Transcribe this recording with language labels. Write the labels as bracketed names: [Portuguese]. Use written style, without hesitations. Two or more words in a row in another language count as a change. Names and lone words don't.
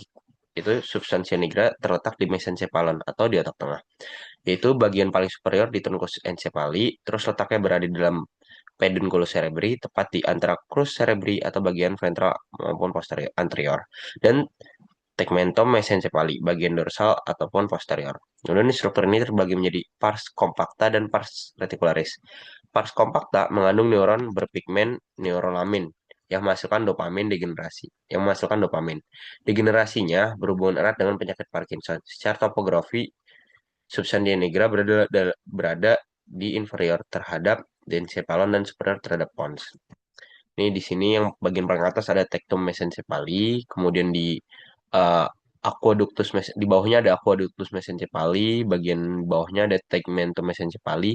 [Indonesian] Itu [Latin] substansia nigra [Indonesian] terletak di mesencephalon atau di otak tengah, yaitu bagian paling superior di [Latin] truncus encephalli, [Indonesian] terus letaknya berada di dalam [Latin] pedunculus cerebri, [Indonesian] tepat di antara [Latin] crus cerebri [Indonesian] atau bagian ventral maupun posterior anterior, dan [Latin] tegmentum mesencephalli, [Indonesian] bagian dorsal ataupun posterior. Kemudian struktur ini terbagi menjadi [Latin] pars compacta [Indonesian] dan [Latin] pars reticularis. Pars compacta [Indonesian] mengandung neuron berpigmen neurolamin yang menghasilkan dopamin degenerasi, Degenerasinya berhubungan erat dengan penyakit Parkinson. Secara topografi, [Latin] substantia nigra [Indonesian] berada di inferior terhadap dencephalon dan superior terhadap pons. Ini di sini yang bagian paling atas ada [Latin] tectum mesencephalli, [Indonesian] kemudian di eh, di bawahnya ada [Latin] aqueductus mesencephalli, [Indonesian] bagian bawahnya ada [Latin] tegmentum mesencephalli.